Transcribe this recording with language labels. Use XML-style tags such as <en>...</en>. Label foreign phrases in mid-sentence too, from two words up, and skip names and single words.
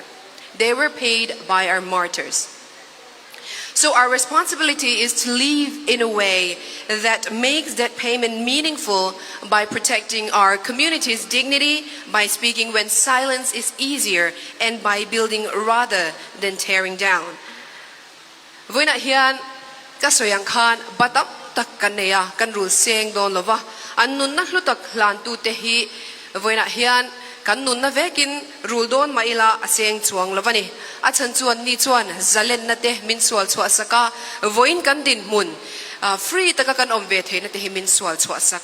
<en>They were paid by our martyrs. So our responsibility is to live in a way that makes that payment meaningful by protecting our community's dignity, by speaking when silence is easier, and by building rather than tearing down.</en> <lus>Voina hian kasoyang khan batam tak kaneya kan rul seng don lova annun na hlutak hlan tu te hi voina hian kan nun na vekin rul don maila aseng chuang lovani achan chuan ni chuan zalen na te min sual chua saka voin kan din mun free taka kan om ve theina te hi min sual chua sak</lus>